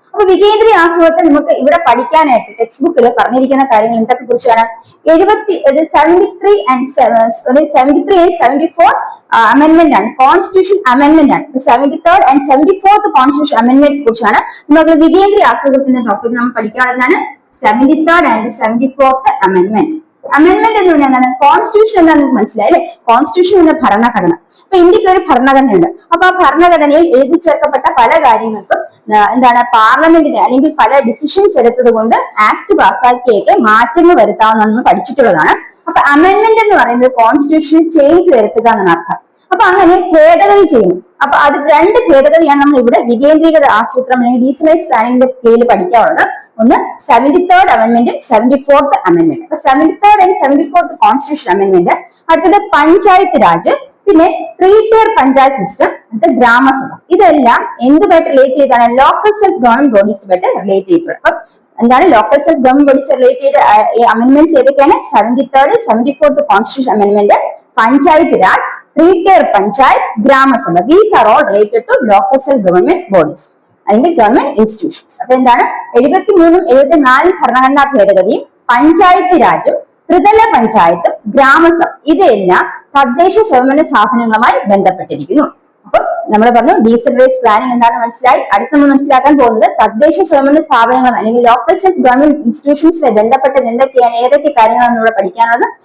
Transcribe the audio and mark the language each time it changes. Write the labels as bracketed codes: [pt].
[ml] അപ്പൊ വികേന്ദ്രീയ ആസൂത്രണത്തെ നമുക്ക് ഇവിടെ പഠിക്കാനായിട്ട് ടെക്സ്റ്റ് ബുക്കിൽ പറഞ്ഞിരിക്കുന്ന കാര്യങ്ങൾ എന്തൊക്കെ കുറിച്ചാണ്? 73 and 74 അമെന്റ്മെന്റ് ആണ്, കോൺസ്റ്റിറ്റ്യൂഷൻ അമെന്റ്മെന്റ് ആണ്. 73rd and 74th constitution amendment കുറിച്ചാണ് നമുക്ക് വികേന്ദ്രീയ ആസൂത്രണത്തിന്റെ ടോപ്പിക് നമ്മൾ പഠിക്കാവുന്നതാണ്. 73rd and 74th amendment. Amendment എന്ന് പറഞ്ഞാൽ എന്താണ്? കോൺസ്റ്റിറ്റ്യൂഷൻ എന്താണെന്ന് മനസ്സിലായി അല്ലെ? കോൺസ്റ്റിറ്റ്യൂഷൻ എന്ന ഭരണഘടന. അപ്പൊ ഇന്ത്യക്ക് ഒരു ഭരണഘടന ഉണ്ട്. അപ്പൊ ആ ഭരണഘടനയിൽ എഴുതി ചേർക്കപ്പെട്ട പല കാര്യങ്ങൾക്കും എന്താണ് പാർലമെന്റിന് അല്ലെങ്കിൽ പല ഡിസിഷൻസ് എടുത്തത് കൊണ്ട് ആക്ട് പാസ്സാക്കിയൊക്കെ മാറ്റങ്ങൾ വരുത്താമെന്ന് നമ്മൾ പഠിച്ചിട്ടുള്ളതാണ്. അപ്പൊ അമെന്റ്മെന്റ് എന്ന് പറയുന്നത് കോൺസ്റ്റിറ്റ്യൂഷനിൽ ചേഞ്ച് വരുത്തുക എന്നാണ് അർത്ഥം. അപ്പൊ അങ്ങനെ ഭേദഗതി ചെയ്യുന്നു. അപ്പൊ അത് 2 ഭേദഗതിയാണ് നമ്മൾ ഇവിടെ വികേന്ദ്രീകൃത ആസൂത്രണം അല്ലെങ്കിൽ ഡീസെൻട്രലൈസ്ഡ് പ്ലാനിംഗിന്റെ കീഴിൽ പഠിക്കാനുള്ളത്. ഒന്ന് 73rd അമെന്റ്മെന്റും 74th അമെന്റ്മെന്റ്. അപ്പൊ 73rd and 74th constitution amendment. അടുത്തത് പഞ്ചായത്ത് രാജ്, പിന്നെ 3-tier പഞ്ചായത്ത് സിസ്റ്റം, അടുത്ത ഗ്രാമസഭ. ഇതെല്ലാം എന്തുമായിട്ട് റിലേറ്റ് ചെയ്താണ്? ലോക്കൽ സെൽഫ് ഗവൺമെന്റ് ബോഡീസുമായിട്ട് റിലേറ്റ് ചെയ്തിട്ടുള്ളത്. അപ്പൊ എന്താണ് local self government bodies relate ചെയ്ത അമെന്റ്മെന്റ്സ് ഏതൊക്കെയാണ്? 73rd, 74th constitution amendment, panchayat Raj, 3-tier panchayat, grama sabha. [en] These are all related to local self-government bodies [ml] അല്ലെങ്കിൽ ഗവൺമെന്റ് ഇൻസ്റ്റിറ്റ്യൂഷൻസ്. അപ്പൊ എന്താണ് 73ഉം 74ഉം ഭരണഘടനാ ഭേദഗതിയും പഞ്ചായത്ത് രാജും ത്രിതല പഞ്ചായത്തും ഗ്രാമസഭ ഇവയെല്ലാം തദ്ദേശ സ്വയംഭരണ സ്ഥാപനങ്ങളുമായി ബന്ധപ്പെട്ടിരിക്കുന്നു. അപ്പൊ നമ്മൾ പറഞ്ഞു ഡീസെൻട്രലൈസ്ഡ് പ്ലാനിംഗ് എന്താണെന്ന് മനസ്സിലായി. അടുത്ത് നമ്മൾ മനസ്സിലാക്കാൻ പോകുന്നത് തദ്ദേശ സ്വയംഭരണ സ്ഥാപനങ്ങളും അല്ലെങ്കിൽ ലോക്കൽ സെൽഫ് ഗവൺമെന്റ് ഇൻസ്റ്റിറ്റ്യൂഷൻസുമായി ബന്ധപ്പെട്ടത് എന്തൊക്കെയാണ്, ഏതൊക്കെ കാര്യങ്ങളാണ് ഇവിടെ പഠിക്കാനുള്ളത്?